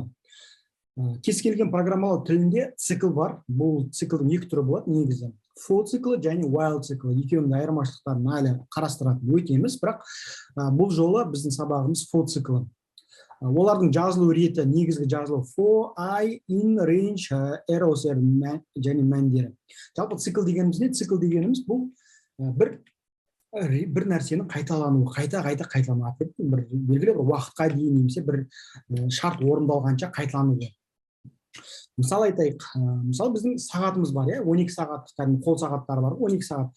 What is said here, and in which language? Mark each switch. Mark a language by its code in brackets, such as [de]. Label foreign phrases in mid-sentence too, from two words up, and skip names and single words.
[kk] Кез келген программалау тілінде цикл бар. Бұл циклдің екі түрі болады негізі. For циклы және while циклы. Екеуінің айырмашылықтарын әлі қарастыратын өтеміз, бірақ бұл жолы біздің сабағымыз for циклы. Олардың жазылу реті негізгі жазылу [en] for, I, in, range, arrows [kk] және мәндері. Жалпы цикл дегеніміз не? Цикл дегеніміз бұл бір нәрсенің қайталануы, қайта қайталанады. Белгілі бір уақытқа дейін немесе бір шарт орындалғанша қайталануы. Мысалы айтайық, мысалы біздің сағатымыз бар, 12 сағат, қол сағаттары бар, 12 сағат.